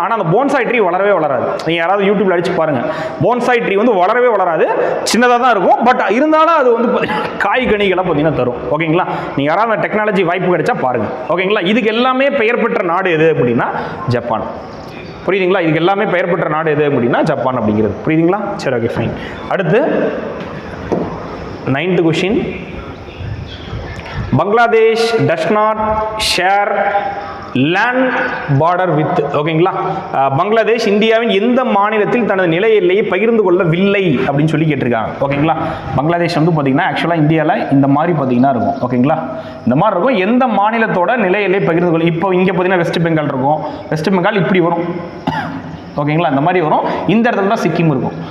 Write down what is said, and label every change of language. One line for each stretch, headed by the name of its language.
Tamil: ஆனால் அந்த bonsai tree வளரவே வளராது. நீங்கள் யாராவது யூடியூப்ல அடிச்சு பாருங்கள், போன்சாய் ட்ரீ வந்து வளரவே வளராது, சின்னதாக தான் இருக்கும். பட் இருந்தாலும் அது வந்து காய் கனிகளை பார்த்தீங்கன்னா தரும். ஓகேங்களா? நீங்கள் யாராவது அந்த டெக்னாலஜி வாய்ப்பு கிடைச்சா பாருங்கள். ஓகேங்களா? இதுக்கு எல்லாமே பெயர் பெற்ற நாடு எது அப்படின்னா ஜப்பான். புரியுதுங்களா? இதுக்கு எல்லாமே பெயர் பெற்ற நாடு எது அப்படின்னா ஜப்பான் அப்படிங்கிறது. புரியுதுங்களா? சரி, ஓகே, ஃபைன். அடுத்து
English: 9th question. Bangladesh does not share land border with.
Tamil: ஓகேங்களா? பங்களாதேஷ் இந்தியாவின் எந்த மாநிலத்தில் தனது நில எல்லையை பகிர்ந்து கொள்ளவில்லை அப்படின்னு சொல்லி கேட்டிருக்காங்க. ஓகேங்களா? பங்களாதேஷ் வந்து பார்த்தீங்கன்னா ஆக்சுவலாக இந்தியாவில் இந்த மாதிரி பார்த்தீங்கன்னா இருக்கும். ஓகேங்களா? இந்த மாதிரி இருக்கும். எந்த மாநிலத்தோட நில எல்லையை பகிர்ந்து கொள்ள, இப்போ இங்கே பார்த்தீங்கன்னா வெஸ்ட் பெங்கால் இருக்கும். வெஸ்ட் பெங்கால் இப்படி வரும். ஓகேங்களா? இந்த மாதிரி வரும். இந்த இடத்துல தான் சிக்கிம் இருக்கும்.